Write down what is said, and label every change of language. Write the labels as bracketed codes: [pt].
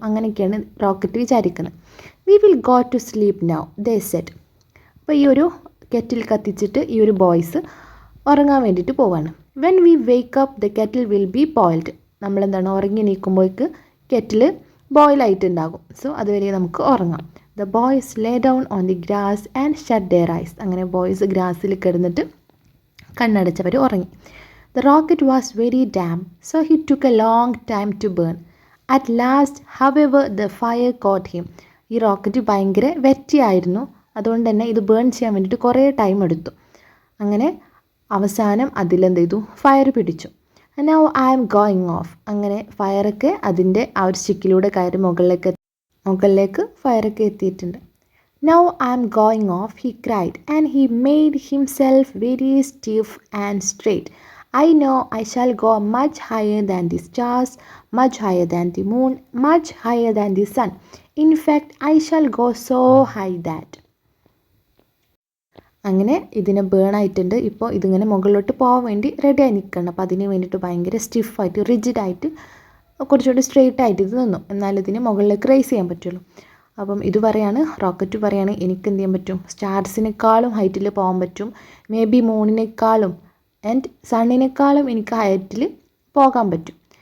[ml] അങ്ങനെയൊക്കെയാണ് റോക്കറ്റ് വിചാരിക്കുന്നത്. [en] "We will go to sleep now," they said. [ml] അപ്പോൾ ഈ ഒരു കെറ്റിൽ കത്തിച്ചിട്ട് ഈ ഒരു ബോയ്സ് ഉറങ്ങാൻ വേണ്ടിയിട്ട് പോവാണ്. [en] "When we wake up, the kettle will be boiled." [ml] ഉറങ്ങി നീക്കുമ്പോഴേക്ക് കെറ്റിൽ ബോയിലായിട്ടുണ്ടാകും. സോ അതുവരെ നമുക്ക് ഉറങ്ങാം. [en] "The boys lay down on the grass and shut their eyes." [ml] അങ്ങനെ ബോയ്സ് ഗ്രാസിൽ കിടന്നിട്ട് കണ്ണടച്ചവർ ഉറങ്ങി. [en] "The rocket was very damp, so he took a long time to burn. At last, however, the fire caught him." [ml] ഈ rocket ഭയങ്കര വെറ്റിയായിരുന്നു. അതുകൊണ്ട് തന്നെ ഇത് burn ചെയ്യാൻ വേണ്ടിയിട്ട് കുറേ ടൈം എടുത്തു. അങ്ങനെ അവസാനം അതിലെന്ത് ചെയ്തു? ഫയർ പിടിച്ചു. [en] "Now I am going off." [ml] അങ്ങനെ ഫയറൊക്കെ അതിൻ്റെ ആ ഒരു സ്റ്റിക്കിലൂടെ കയറി മുകളിലേക്ക് ഫയറൊക്കെ എത്തിയിട്ടുണ്ട്. [en] "Now I am going off," he cried, and he made himself very stiff and straight. "I know I shall go much higher than the stars, much higher than the moon, much higher than the sun. In fact, I shall go so high that." [ml] അങ്ങനെ ഇതിനെ burn ആയിട്ടുണ്ട്. ഇപ്പോൾ ഇതിങ്ങനെ മുകളിലോട്ട് പോകാൻ വേണ്ടി റെഡിയായി നിൽക്കണം. അപ്പോൾ അതിന് വേണ്ടിയിട്ട് ഭയങ്കര സ്റ്റിഫായിട്ട് റിജിഡായിട്ട് കുറച്ചുകൂടി സ്ട്രെയിറ്റ് ആയിട്ട് ഇത് നിന്നു. എന്നാലും ഇതിന് മുകളിലേക്ക് റേസ് ചെയ്യാൻ പറ്റുള്ളൂ. അപ്പം ഇത് പറയാണ്, റോക്കറ്റ് പറയാണ് എനിക്ക് എന്ത് ചെയ്യാൻ പറ്റും, സ്റ്റാർസിനേക്കാളും ഹൈറ്റിൽ പോകാൻ പറ്റും, മേ ബി മൂണിനേക്കാളും ആൻഡ് സണ്ണിനേക്കാളും എനിക്ക് ഹൈറ്റിൽ പോകാൻ പറ്റും.